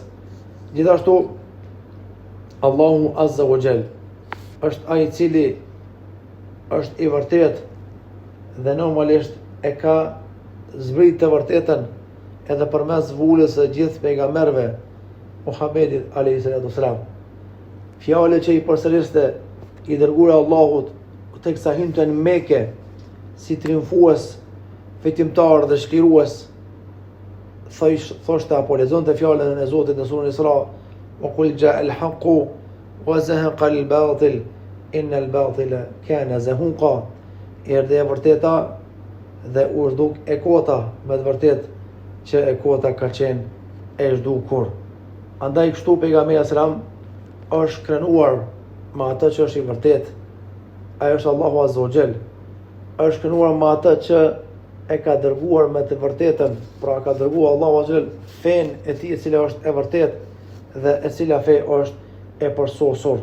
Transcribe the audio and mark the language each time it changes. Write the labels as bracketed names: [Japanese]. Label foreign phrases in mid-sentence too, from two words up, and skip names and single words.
[Albanian] Gjithashtu Allahu [Arabic] عز وجل [Albanian] është ai i cili është i vërtet dhe normalisht e ka zbrit të vërtetën edhe përmes vulës së gjithë pejgamberëve Muhamedit [Arabic] عليه الصلاة والسلام. [Albanian] Fjalë që i përsëriste i dërguar Allahut teksa hynte në Mekë si triumfues, fitimtar dhe shlirues, thoshte apo lexonte fjalën e Zotit në surën Isra: [Arabic] "وقل جاء الحق وزهق الباطل إن الباطل كان زهوقا." [Albanian] Erdhi e vërteta dhe u zhduk e kota, me të vërtet që e kota ka qenë e zhdukur. Andaj kështu pejgamberi sallam është krenuar me atë që është i vërtet. Ai është Allahu [Arabic] عز وجل. [Albanian] Është krenuar me atë që e ka dërguar me të vërtetën, pra ka dërguar Allahu [Arabic] عز وجل [Albanian] fen e tij e cila është e vërtet dhe e cila fe është e përsosur.